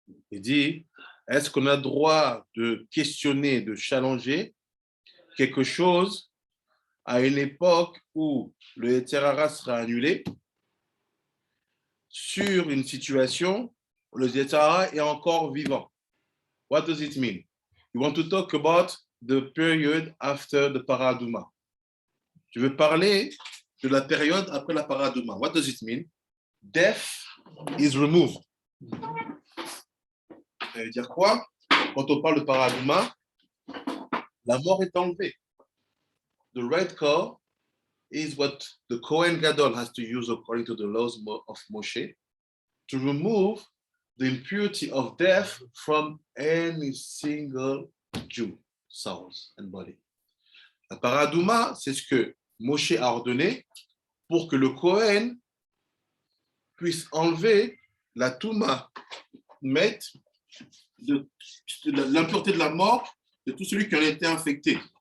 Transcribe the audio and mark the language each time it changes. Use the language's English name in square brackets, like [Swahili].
[French] Il dit, est-ce qu'on a le droit de questionner, de challenger quelque chose à une époque où le Yetzirara sera annulé sur une situation où le Yetzirara est encore vivant? [English] What does it mean? You want to talk about the period after the Paraduma. [French] Tu veux parler de la période après la Paraduma. [English] What does it mean? Death is removed. [French] Ça veut dire quoi? Quand on parle de Paraduma, la mort est enlevée. [English] The red cow is what the Kohen Gadol has to use according to the laws of Moshe to remove the impurity of death from any single Jew, souls and body. [French] La Paraduma, c'est ce que Moshe a ordonné pour que le Kohen puisse enlever la Touma, mettre l'impureté de la mort de tout celui qui en a été infecté.